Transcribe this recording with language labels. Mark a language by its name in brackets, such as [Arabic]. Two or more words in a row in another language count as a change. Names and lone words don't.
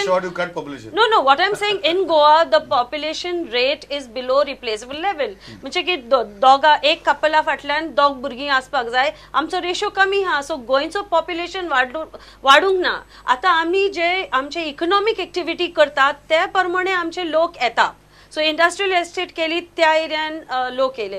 [English] In short, you cut population. No. What I'm saying, in Goa, the population rate is below replaceable level. [Konkani] म्हणजे की दोगा एक कपला फाटल्यान दोग भुरगीं आसपाक जाय. आमचो रेशो कमी हा. सो गोंयचो पॉप्युलेशन वाडूंक ना. आता आमी जे आमचे [English] economic activity [Konkani] करतात त्या प्रमाणे आमचे लोक येता. सो [English] industrial estate [Konkani] केली त्या एरियान लोक येले.